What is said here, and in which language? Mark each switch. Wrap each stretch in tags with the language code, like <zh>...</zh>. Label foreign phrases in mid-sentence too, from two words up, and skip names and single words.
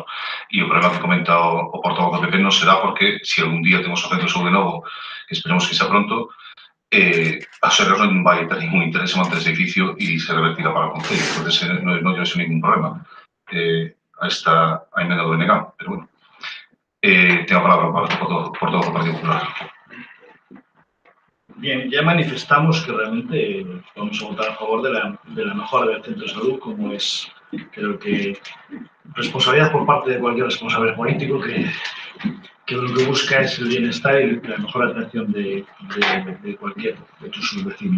<gl>E o problema que comenta o portavoz do PP non se dá porque se algún día temos o centro de saúde novo, que esperemos que sea pronto, a Sergas non vai ter ningún interés en manter ese edificio e se revertirá para o concello. Entón, non lle vexo ningún problema a emenda do BNG, pero bueno. Tengo a palabra para o portavoz do Partido Popular.</gl> <es>Bien, ya manifestamos que realmente vamos a votar a favor de la mejora del centro de salud, como es, creo que, responsabilidad por parte de cualquier responsable político que lo que busca es el bienestar y la mejor atención de cualquier de sus vecinos.</es>